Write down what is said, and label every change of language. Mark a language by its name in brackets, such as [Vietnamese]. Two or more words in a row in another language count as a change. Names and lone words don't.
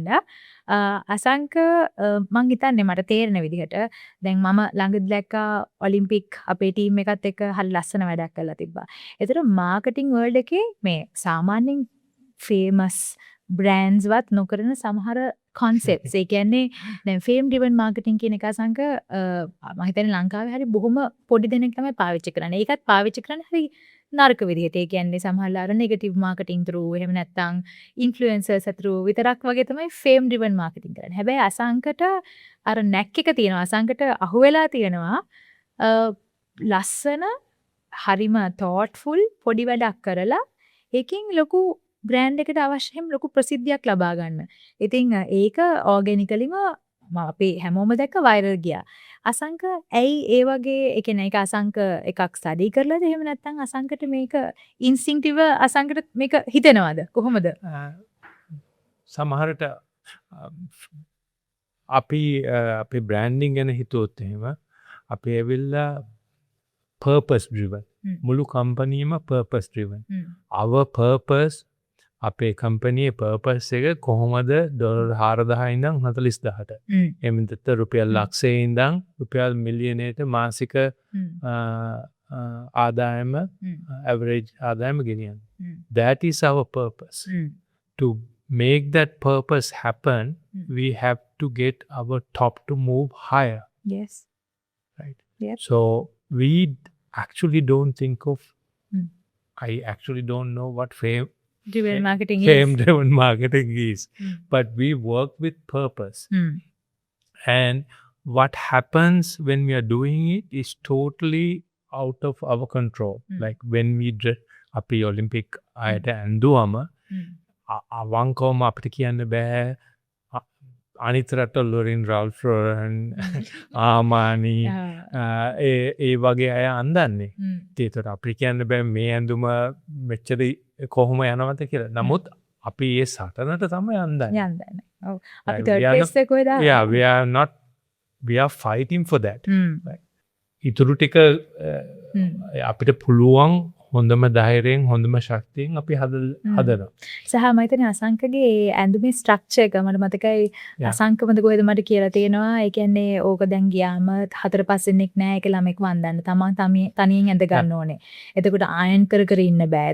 [Sinhala] අසංක මං හිතන්නේ මට තේරෙන විදිහට දැන් මම ළඟදි දැක්කා ඔලිම්පික් අපේ ටීම් එකත් එක්ක හරි ලස්සන වැඩක් කරලා තිබ්බා. ඒතර මාකටිං වර්ල්ඩ් එකේ මේ සාමාන්‍යයෙන් [English] famous brands [Sinhala] වත් නොකරන සමහර concepts ඒ කියන්නේ දැන් [English] fame driven marketing [Sinhala] කියන එක අසංක මම හිතන්නේ ලංකාවේ හරි බොහොම පොඩි දෙනෙක් තමයි පාවිච්චි කරන්නේ. ඒකත් පාවිච්චි කරන්නේ හරි නරක විදිහට. ඒ කියන්නේ සමහරවල් [English] negative marketing [Sinhala] through එහෙම නැත්නම් influencers through විතරක් වගේ තමයි [English] fame driven marketing [Sinhala] කරන්නේ. හැබැයි අසංකට අර නැක් එක තියෙනවා. අසංකට අහුවෙලා තියෙනවා ලස්සන හරිම thoughtful පොඩි වැඩක් කරලා ඒකෙන් ලොකු බ්‍රෑන්ඩ් එකට අවශ්‍යම ලොකු ප්‍රසිද්ධියක් ලබා ගන්න. ඉතින් ඒක ඕගැනිකලිම අපි හැමෝම දැක්ක වෛරල් ගියා. අසංක ඇයි ඒ වගේ ඒ කියන්නේ ඒක අසංක එකක් ස්ටඩි කරලාද එහෙම නැත්නම් අසංකට මේක ඉන්ස්ටින්ක්ටිව් අසංකට මේක හිතෙනවද කොහොමද? සමහරට අපි බ්‍රෑන්ඩින් ගැන හිතුවොත් එහෙම අපි ඇවිල්ලා [English] purpose driven. [Sinhala] මුළු කම්පැනිම [English] purpose driven. Our purpose [Sinhala] අපේ කම්පැනියේ පර්පස් එක කොහොමද ඩොලර් 4000 ඉඳන් 40000ට එමෙන්නත රුපියල් ලක්ෂයේ ඉඳන් රුපියල් මිලියනයට මාසික ආදායම average ආදායම ගෙනියන්න. [English] That is our purpose. To make that purpose happen, we have to get our top to move higher. Yes. Right. Yep. So we actually don't think of I actually don't know what fame driven marketing driven marketing is. But we work with purpose. And what happens when we are doing it is totally out of our control. Like when we [Sinhala] අපි ඔලිම්පික් අයට ඇඳුවම අවංකවම අපිට කියන්න බෑ අනිත් රටවල් වලින් රාල්ෆ් රෝලන් ආමානි ඒ වගේ අය අඳන්නේ. ඒතර අපිට කියන්න බෑ මේ ඇඳුම මෙච්චර කොහොම යනවද කියලා. නමුත් අපි ඒ සටනට තමයි අඳන්නේ. ඔව්. අපි [English] third place [Sinhala] එක කොහෙද? [English] Yeah, we are fighting for that. Right. [Sinhala] ඉතුරු ටික අපිට පුළුවන් හොඳම ධෛර්යයෙන් හොඳම ශක්තියෙන් අපි හදනවා. සහ මම හිතන්නේ අසංකගේ ඇඳුමේ ස්ට්‍රක්චර් එක මට මතකයි අසංකමද කොහෙද මට කියලා තියෙනවා. ඒ කියන්නේ ඕක දැන් ගියාම 4-5 දෙනෙක් නෑ ඒක ළමෙක් වන්දන්න. තමන් තනියෙන් ඇඳ ගන්න ඕනේ. එතකොට ආයන් කර කර ඉන්න බෑ.